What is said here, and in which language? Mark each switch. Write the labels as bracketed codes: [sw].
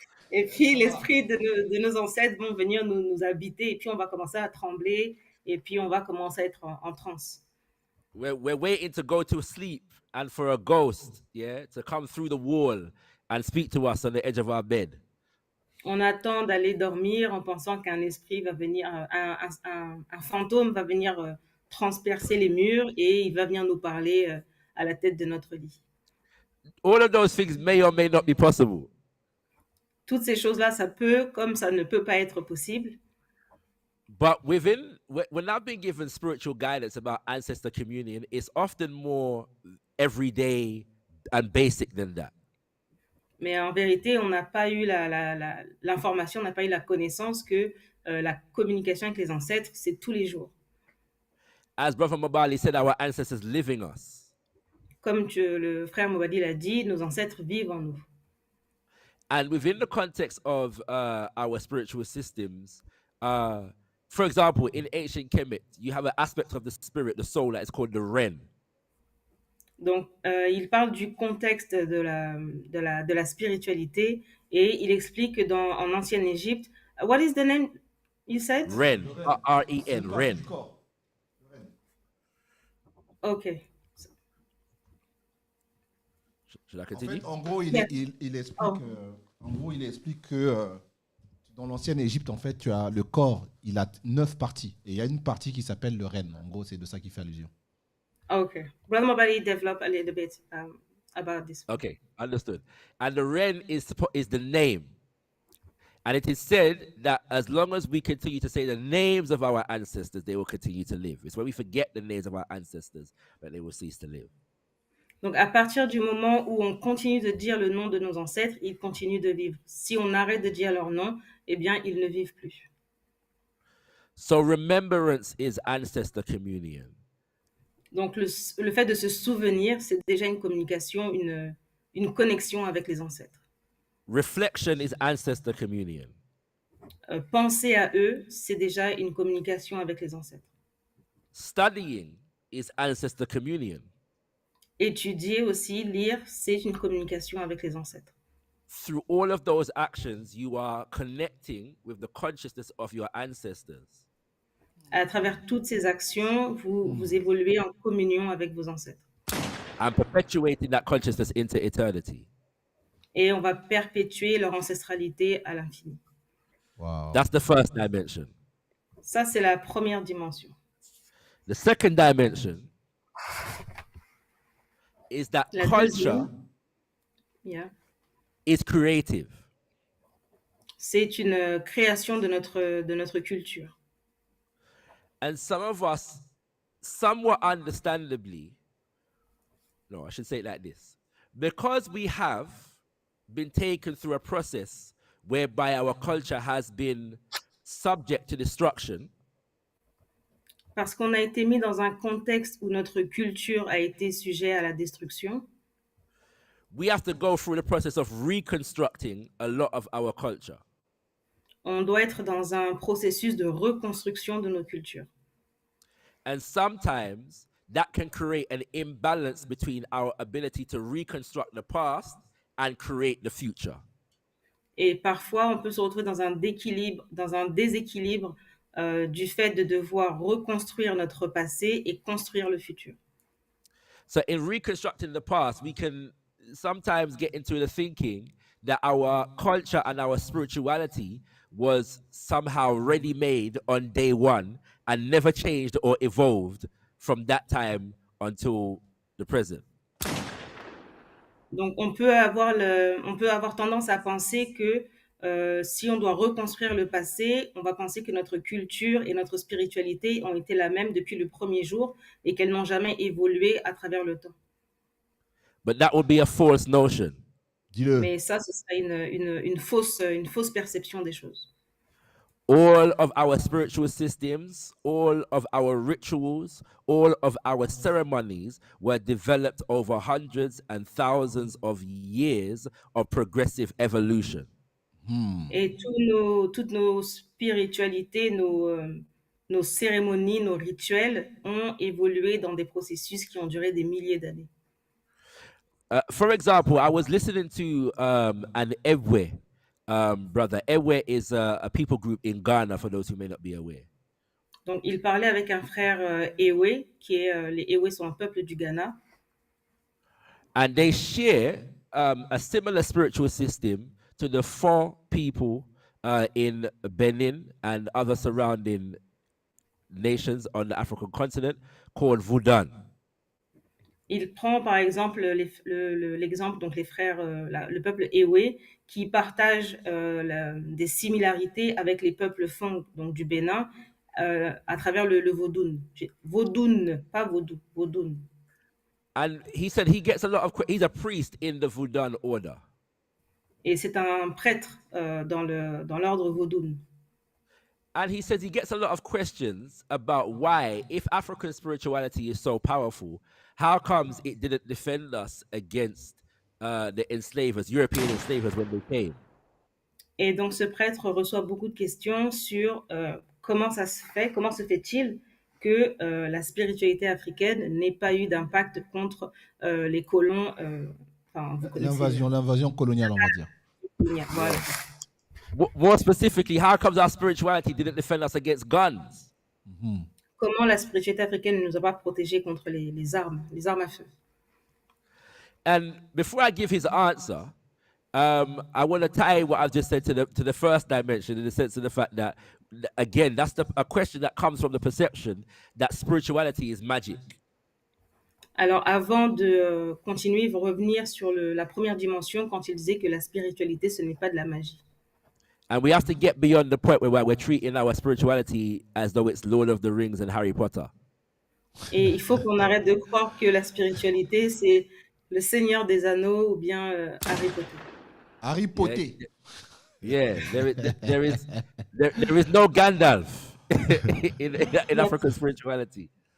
[fr] Et puis, l'esprit de nos ancêtres vont venir nous habiter et puis on va commencer à trembler et puis on va commencer à être en transe. [en] We're waiting to go to sleep and for a ghost, yeah, to come through the wall and speak to us on the edge of our bed. [fr] On attend d'aller dormir en pensant qu'un esprit va venir, un fantôme va venir transpercer les murs et il va venir nous parler à la tête de notre lit. [en] All of those things may or may not be possible. [fr] Toutes ces choses-là, ça peut, comme ça ne peut pas être possible. [en] But when I've been given spiritual guidance about ancestor communion, it's often more everyday and basic than that. [fr] Mais en vérité, on n'a pas eu l'information, on n'a pas eu la connaissance que la communication avec les ancêtres, c'est tous les jours. [en] As Brother Mabali said, our ancestors live in us. [fr] Comme le frère Mobadi l'a dit, nos ancêtres vivent en nous. [en] And within the context of our spiritual systems, for example, in ancient Kemet, you have an aspect of the spirit, the soul, that is called the Ren. [fr] Donc, il parle du contexte de la spiritualité et il explique que en ancienne Égypte, [en] what is the name you said? Ren, R-E-N, Ren. Ok. Should I continue? [fr] En gros, il explique, il explique que dans l'ancienne Égypte, en fait, tu as le corps, il a 9 parties. Et il y a une partie qui s'appelle le reine. En gros, c'est de ça qu'il fait allusion. [en] Okay. Brother Mobali develop a little bit about this. Okay, understood. And the Ren is the name. And it is said that as long as we continue to say the names of our ancestors, they will continue to live. It's when we forget the names of our ancestors that they will cease to live. [fr] Donc, à partir du moment où on continue de dire le nom de nos ancêtres, ils continuent de vivre. Si on arrête de dire leur nom, eh bien, ils ne vivent plus. [en] So remembrance is ancestor communion. [fr] Donc, le fait de se souvenir, c'est déjà une communication, une connexion avec les ancêtres. [en] Reflection is ancestor communion. [fr] Penser à eux, c'est déjà une communication avec les ancêtres. [en] Studying is ancestor communion. [fr] Étudier aussi, lire, c'est une communication avec les ancêtres. [en] Through all of those actions, you are connecting with the consciousness of your ancestors. [fr] À travers toutes ces actions, vous évoluez en communion avec vos ancêtres. [en] And perpetuating that consciousness into eternity. [fr] Et on va perpétuer leur ancestralité à l'infini. [en] Wow. That's the first dimension. [fr] Ça, c'est la première dimension. [en] The second dimension is that [fr] La [en] culture [fr] deuxième, [en] is creative. [fr] c'est une création de notre culture. [en] And some of us, somewhat understandably, no, I should say it like this. Because we have been taken through a process whereby our culture has been subject to destruction, [fr] Parce qu'on a été mis dans un contexte où notre culture a été sujet à la destruction, [en] we have to go through the process of reconstructing a lot of our culture. [fr] on doit être dans un processus de reconstruction de nos cultures. [en] And sometimes that can create an imbalance between our ability to reconstruct the past and create the future. [fr] Et parfois, on peut se retrouver dans un déséquilibre du fait de devoir reconstruire notre passé et construire le futur. [en] So in reconstructing the past, we can sometimes get into the thinking that our culture and our spirituality was somehow ready-made on day one and never changed or evolved from that time until the present. [fr] Donc, on peut avoir tendance à penser que si on doit reconstruire le passé, on va penser que notre culture et notre spiritualité ont été la même depuis le premier jour et qu'elles n'ont jamais évolué à travers le temps. [en] But that would be a false notion. [fr] Dis-le. Mais ça, ce serait une fausse perception des choses. [en] All of our spiritual systems, all of our rituals, all of our ceremonies were developed over hundreds and thousands of years of progressive evolution. [fr] Et toutes nos spiritualités, nos cérémonies, nos rituels ont évolué dans des processus qui ont duré des milliers d'années. [en] For example, I was listening to an Ewe brother. Ewe is a people group in Ghana, for those who may not be aware. [fr] Donc, il parlait avec un frère Ewe, les Ewe sont un peuple du Ghana. [en] And they share a similar spiritual system to the 4 people in Benin and other surrounding nations on the African continent called Vudan. [fr] Il prend par exemple l'exemple, donc les frères, le peuple Ewe, qui partagent des similarités avec les peuples Fong, donc du Bénin, à travers le Vodun. Vodun, pas Vaudou, Vodun. [en] And he said he gets a lot of, he's a priest in the Vudan order. [fr] Et c'est un prêtre dans l'ordre Vodun. [en] And he says he gets a lot of questions about why, if African spirituality is so powerful, how comes it didn't defend us against the enslavers, European enslavers when they came? [fr] Et donc ce prêtre reçoit beaucoup de questions sur comment se fait-il que la spiritualité africaine n'ait pas eu d'impact contre les colons. L'invasion coloniale, on va dire. Voilà. [en] More specifically, how comes our spirituality didn't defend us against guns? [fr] Comment la spiritualité africaine ne nous a pas protégés contre les armes à feu? [en] And before I give his answer, I want to tie what I've just said to the first dimension, in the sense of the fact that, again, that's a question that comes from the perception that spirituality is magic. [fr] Alors, avant de continuer, revenir sur la première dimension, quand il disait que la spiritualité, ce n'est pas de la magie. [en] And we have to get beyond the point where we're treating our spirituality as though it's Lord of the Rings and Harry Potter. [fr] Et il faut qu'on arrête de croire que la spiritualité, c'est le Seigneur des Anneaux ou bien Harry Potter. Harry Potter. [en] Yeah, there is no Gandalf in African spirituality.